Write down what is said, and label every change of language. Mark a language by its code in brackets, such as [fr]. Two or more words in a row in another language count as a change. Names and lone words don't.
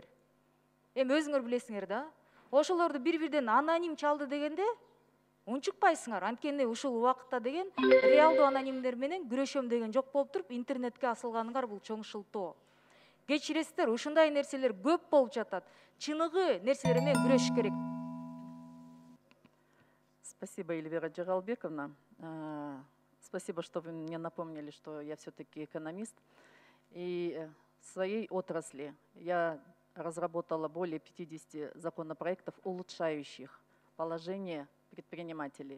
[ky] Эми өзүңөр билесиңер да. Ошолорду бир-бирден аноним чалды дегенде унчукпайсыңар. Анткени ушул убакытта деген реалдуу анонимдер менен күрөшөм деген жок болуп туруп, интернетке асылганыңар бул чоң шылтоо. Кечиресиздер, ушундай нерселер көп болуп жатат. Чыныгы нерселер менен күрөшүш керек. [ru] Спасибо, Эльвира Джигалбековна. Спасибо, что вы мне напомнили, что я все-таки экономист. И в своей отрасли я разработала более 50 законопроектов, улучшающих положение предпринимателей.